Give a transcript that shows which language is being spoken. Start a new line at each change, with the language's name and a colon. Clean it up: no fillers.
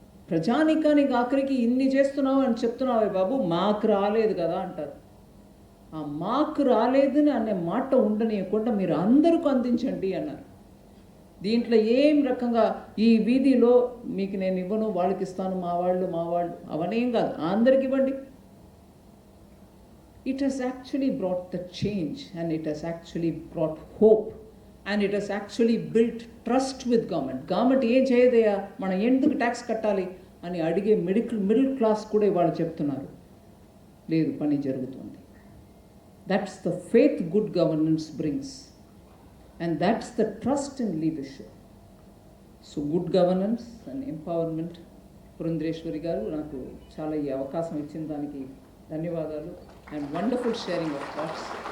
Telugu: ప్రజానికానికి ఆఖరికి ఇన్ని చేస్తున్నావు అని చెప్తున్నావే బాబు, మాకు రాలేదు కదా అంటారు. ఆ మాకు రాలేదని అనే మాట ఉండనీయకుండా మీరు అందరికీ అందించండి అన్నారు. దీంట్లో ఏం రకంగా ఈ వీధిలో మీకు నేను ఇవ్వను, వాళ్ళకి ఇస్తాను, మా వాళ్ళు అవనేం కాదు, అందరికి ఇవ్వండి.
English: It has actually brought the change, and it has actually brought hope, and it has actually built trust with government.
Telugu: Government ఏం చేయదయ్యా, మనం ఎందుకు ట్యాక్స్ కట్టాలి అని అడిగే మిడిల్ క్లాస్ కూడా ఇవాళ చెప్తున్నారు, లేదు పని జరుగుతుంది.
English: That's the faith good governance brings, and that's the trust in leadership. So good governance and empowerment.
Telugu: Purandeswari గారు నాకు చాలా ఈ అవకాశం ఇచ్చిన దానికి ధన్యవాదాలు.
English: And wonderful sharing of thoughts.